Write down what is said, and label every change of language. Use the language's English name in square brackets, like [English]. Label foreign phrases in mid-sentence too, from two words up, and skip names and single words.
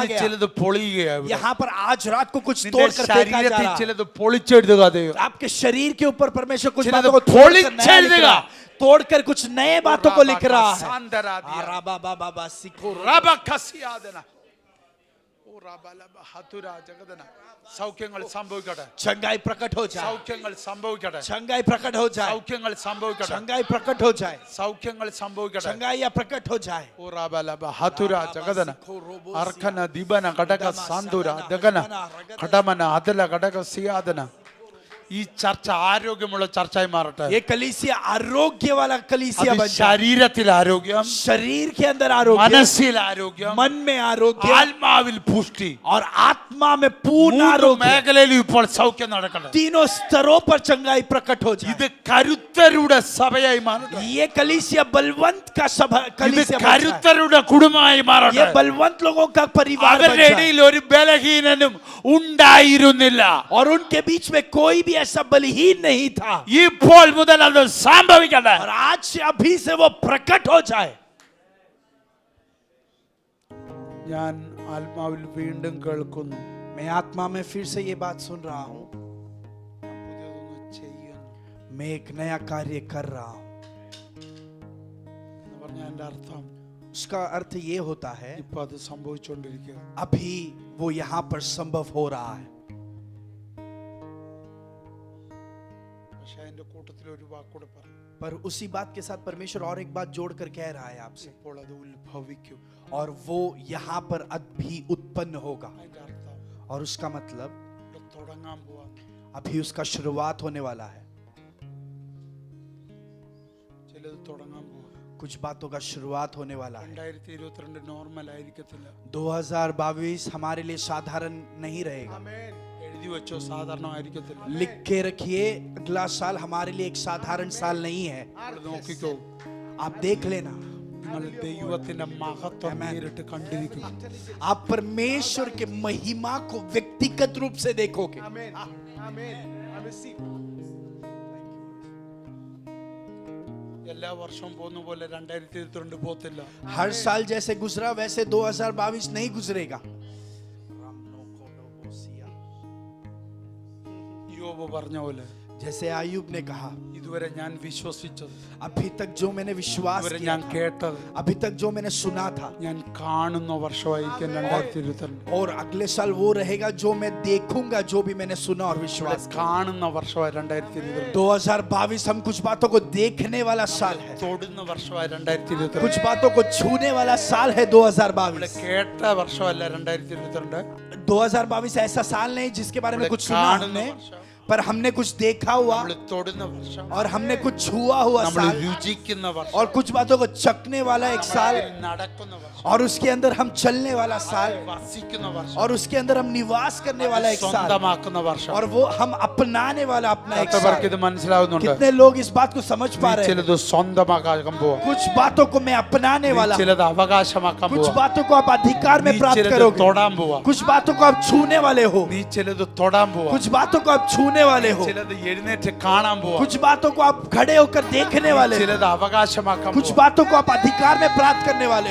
[Malayalam] ഇന്ന് [Hindi] गया. [Malayalam] ചിലത് പൊളിയുകയാണ്. [Hindi] यहाँ पर आज रात को कुछ [Malayalam] നിന്റെ [Hindi] तोड़कर फेंका जा [Malayalam] ശരീരത്തിൽ [Hindi] रहा है. [Malayalam] ചിലത് പൊളിച്ചെഴുതുക ദൈവം. [Hindi] आपके शरीर के ऊपर परमेश्वर कुछ [Malayalam] ചിലത് [Hindi] बातों को तोड़कर नया लिख [Malayalam] പൊളിച്ചെഴുതുക. [Hindi] रहा है. तोड़कर कुछ नए बातों को लिख रहा है. സാന്തരാദിയ. आराबाबाबाबा सिको റബഖസിയാദന. ഊറാബലബ ഹതുര ജഗദന. [Malayalam] സൗഖ്യങ്ങൾ സംഭവിക്കട്ടെ. [Hindi] चंगाई प्रकट हो जाए. [Malayalam] സൗഖ്യങ്ങൾ സംഭവിക്കട്ടെ. [Hindi] चंगाई प्रकट हो जाए. [Malayalam] സൗഖ്യങ്ങൾ സംഭവിക്കട്ടെ. [Hindi] चंगाई प्रकट हो जाए. [Malayalam] സൗഖ്യങ്ങൾ സംഭവിക്കട്ടെ. [Hindi] चंगाइयां प्रकट हो जाए. ഊറാബലബ ഹതുര ജഗദന. അർഖന ദിബന ഘടക സാന്തുര ദഗന ഘടമന അതല ഘടക സിയാദന. [Malayalam] ഈ ചർച്ച ആരോഗ്യമുള്ള ചർച്ചയായി മാറട്ടെ. [Hindi] ये कलीसिया आरोग्य वाला कलीसिया [Malayalam] അത് [Hindi] बन जाए. [Malayalam] ശരീരത്തിൽ ആരോഗ്യം, [Hindi] शरीर के अंदर आरोग्य, [Malayalam] മനസ്സിൽ ആരോഗ്യം, [Hindi] मन में आरोग्य [Malayalam] ആത്മാവിൽ പുഷ്ടി. [Hindi] और आत्मा में पूर्ण [Malayalam] മൂന്ന് [Hindi] आरोग्य. [Malayalam] മേഖലയിലും ഇപ്പോൾ സൗഖ്യം നടക്കണം. [Hindi] तीनों स्तरों पर चंगाई प्रकट हो जाए. [Malayalam] ഇത് കരുത്തരുടെ സഭയായി മാറട്ടെ. [Hindi] ये कलीसिया बलवंत का सभा [Malayalam] ഇത് [Hindi] कलीसिया बन जाए. [Malayalam] കരുത്തരുടെ കുടുംബമായി [Hindi] ये [Malayalam] മാറട്ടെ. [Hindi] बलवंत लोगों का परिवार बन [Malayalam] അവരുടെ [Hindi] जाए. [Malayalam] ഇടയിൽ ഒരു ബലഹീനനും ഉണ്ടായിരുന്നില്ല. [Hindi] और उनके बीच में कोई भी ऐसा बलहीन नहीं था. [Malayalam] ഇപ്പോൾ മുതൽ അത് സംഭവിക്കട്ടെ. [Hindi] और आज से अभी से वो प्रकट हो जाए. [Malayalam] ഞാൻ ആത്മാവിൽ വീണ്ടും കേൾക്കുന്നു. [Hindi] मैं आत्मा में फिर से ये बात सुन रहा हूँ. [Malayalam] പുതിയതൊന്ന് ചെയ്യുന്നു [Hindi] मैं एक नया कार्य कर रहा हूँ. [Malayalam] എന്ന് പറഞ്ഞാൽ എൻ്റെ അർത്ഥം [Hindi] उसका अर्थ ये होता है [Malayalam] ഇപ്പൊ അത് സംഭവിച്ചുകൊണ്ടിരിക്കുക. [Hindi] अभी वो यहाँ पर संभव हो रहा है. [Malayalam] പക്ഷെ അതിന്റെ കൂട്ടത്തിൽ ഒരു വാക്കൂടെ പറഞ്ഞു. [Hindi] पर उसी बात के साथ परमेश्वर और एक बात जोड़कर कह रहा है आपसे. [Malayalam] ഇപ്പോൾ അത് ഉത്ഭവിക്കും. [Hindi] और वो यहाँ पर अभी उत्पन्न होगा. [Malayalam] അതിന്റെ അർത്ഥം [Hindi] और उसका मतलब [Malayalam] ഇവിടെ തുടങ്ങാൻ പോവാ. [Hindi] अभी उसका शुरुआत होने वाला है. [Malayalam] ചിലത് തുടങ്ങാൻ പോവാ. [Hindi] कुछ बातों का शुरुआत होने वाला है. [Malayalam] 2022 നോർമൽ ആയിരിക്കത്തില്ല. [Hindi] 2022 हमारे लिए साधारण नहीं रहेगा. [Malayalam] എഴുതി വെച്ചോ, സാധാരണമായിരിക്കത്തില്ല. [Hindi] लिख के रखिए, अगला साल हमारे लिए एक साधारण साल नहीं है. [Malayalam] ഇവിടെ നോക്കിക്കോ, [Hindi] आप देख लेना. [Malayalam] നിങ്ങൾ ദൈവത്തിന്റെ മഹത്വം നേരിട്ട് കണ്ടിരിക്കും. [Hindi] आप परमेश्वर के महिमा को व्यक्तिगत रूप से देखोगे. [Malayalam] എല്ലാ വർഷവും പോകുന്ന പോലെ 2022 പോത്തില്ല. [Hindi] हर साल जैसे गुजरा वैसे 2022 नहीं गुजरेगा. [Malayalam] യോബ് പറഞ്ഞ പോലെ, [Hindi] जैसे आयुब ने कहा, [Malayalam] ഇതുവരെ ഞാൻ വിശ്വസിച്ചത്, [Hindi] अभी तक जो मैंने विश्वास [Malayalam] ഇതുവരെ [Hindi] किया [Malayalam] ഞാൻ [Hindi] था, [Malayalam] കേട്ടത്, [Hindi] अभी तक जो मैंने सुना था, [Malayalam] ഞാൻ കാണുന്ന വർഷമായിരിക്കും 2022. [Hindi] और अगले साल वो रहेगा जो मैं देखूंगा, जो भी मैंने सुना और विश्वास किया. [Malayalam] കാണുന്ന വർഷമായി 2022. [Hindi] 2022 हम कुछ बातों को देखने वाला साल है. [Malayalam] തൊടുന്ന വർഷമായി 2022. [Hindi] कुछ बातों को छूने वाला साल है [Malayalam] ഇവിടെ [Hindi] 2022. [Malayalam] കേട്ട വർഷമല്ല 2022. [Hindi] 2022 ऐसा साल नहीं जिसके बारे में [Malayalam] ഇവിടെ [Hindi] कुछ सुना [Malayalam] കാണുന്ന [Hindi] हमने, [Malayalam] വർഷം, [Hindi] पर हमने कुछ देखा हुआ [Malayalam] നമ്മൾ തൊടുന്ന വർഷം, [Hindi] और हमने कुछ छुआ हुआ [Malayalam] നമ്മൾ [Hindi] साल, [Malayalam] രുചിക്കുന്ന വർഷം, [Hindi] और कुछ बातों को चखने वाला एक साल, [Malayalam] നടക്കുന്ന വർഷം, [Hindi] और उसके अंदर हम चलने वाला साल, [Malayalam] വസിക്കുന്ന വർഷം, [Hindi] और उसके अंदर हम निवास करने वाला एक साल, [Malayalam] സ്വന്തമാക്കുന്ന വർഷം. [Hindi] और वो हम अपनाने वाला अपना एक [Malayalam] എത്രപേർക്ക് [Hindi] साल. [Malayalam] ഇത് മനസ്സിലാവുന്നുണ്ട്? [Hindi] कितने लोग इस बात को समझ पा रहे हैं? [Malayalam] ചിലത് സ്വന്തമാക്കാൻ പോവാ, [Hindi] कुछ बातों को मैं अपनाने वाला हूं. [Malayalam] ചിലത് അവകാശമാക്കാൻ [Hindi] कुछ [Malayalam] പോവാ, [Hindi] बातों को आप अधिकार में [Malayalam] നീ [Hindi] प्राप्त [Malayalam] ചിലത് [Hindi] करोगे. [Malayalam] തൊടാൻ പോവാ, [Hindi] कुछ बातों को आप छूने वाले हो. [Malayalam] നീ ചിലത് തൊടാൻ പോവാ, [Hindi] कुछ बातों को आप छूने वाले हो. [Malayalam] ചിലത് എഴുന്നേറ്റ് കാണാൻ പോവാ, [Hindi] कुछ बातों को आप खड़े होकर देखने वाले हो. [Malayalam] ചിലത് അവകാശമാക്കാൻ [Hindi] कुछ [Malayalam] പോവാ. [Hindi] बातों को आप अधिकार में प्राप्त करने वाले हो.